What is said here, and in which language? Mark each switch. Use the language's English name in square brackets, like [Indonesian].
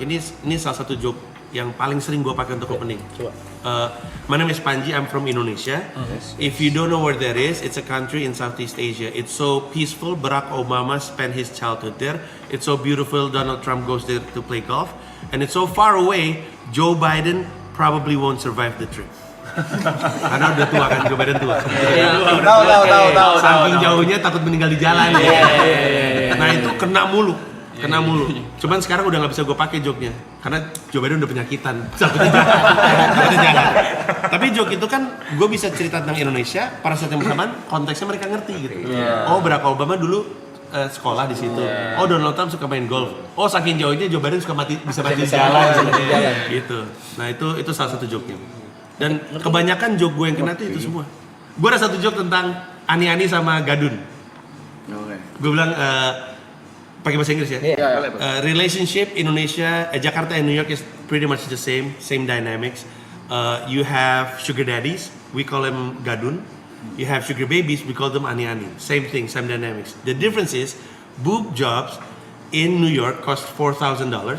[Indonesian] Ini salah satu joke yang paling sering gue pakai untuk opening. Coba. [English] My name is Panji, I'm from Indonesia. If you don't know where that is, it's a country in Southeast Asia. It's so peaceful. Barack Obama spent his childhood there. It's so beautiful. Donald Trump goes there to play golf. And it's so far away, Joe Biden probably won't survive the trip. [Indonesian] Karena udah tua kan, Joe Biden tua. Tahu. Saking jauhnya takut meninggal di jalan. Nah itu kena mulu. Cuman sekarang udah nggak bisa gue pakai joke-nya karena Joe Biden udah penyakitan. Takutnya jangan. Tapi joke itu kan gue bisa cerita tentang Indonesia pada saat yang bersamaan konteksnya mereka ngerti gitu. Oh Barack Obama dulu sekolah di situ. Oh Donald Trump suka main golf. Oh saking jauhnya Joe Biden bisa mati di jalan. Gitu. Nah itu salah satu joke-nya. Dan kebanyakan joke gue yang kena itu semua. Gue ada satu joke tentang Ani-Ani sama Gadun. Gue bilang pakai bahasa Inggris ya. [English] Relationship Indonesia, Jakarta and New York is pretty much the same dynamics. You have sugar daddies, we call them Gadun. You have sugar babies, we call them Ani-Ani. Same thing, same dynamics. The difference is boob jobs in New York cost $4,000.